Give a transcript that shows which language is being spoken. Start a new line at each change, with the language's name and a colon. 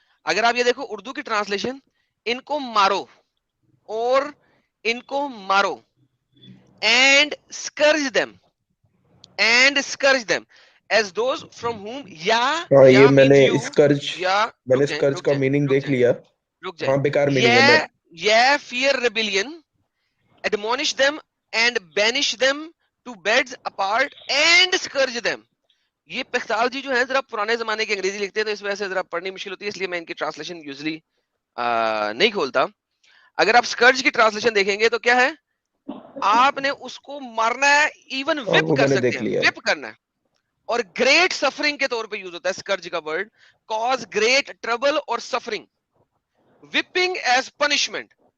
Hindi: अगर आप ये देखो उर्दू की ट्रांसलेशन, इनको मारो और इनको मारो,
English: And scourge them, and scourge them as those from whom.
Hindi: हाँ ये मैंने स्कर्ज, मैंने स्कर्ज का मीनिंग देख लिया। रुक जाए। हाँ बेकार मीनिंग है।
English: Yeah, fear rebellion, admonish them and banish them to beds apart and scourge them.
Hindi: ये पिख्ताल जी जो है जरा पुराने जमाने की अंग्रेजी लिखते हैं, तो इस वजह से जरा पढ़नी मुश्किल होती है, इसलिए मैं इनकी ट्रांसलेशन यूजुअली नहीं खोलता। अगर आप स्कर्ज की ट्रांसलेशन देखेंगे तो क्या है, आपने उसको मारना है, इवन विप कर सकते हैं, विप करना है। और ग्रेट सफरिंग के तौर पे यूज होता है स्कर्ज का वर्ड, कॉज ग्रेट ट्रबल और सफरिंग, विपिंग एज पनिशमेंट।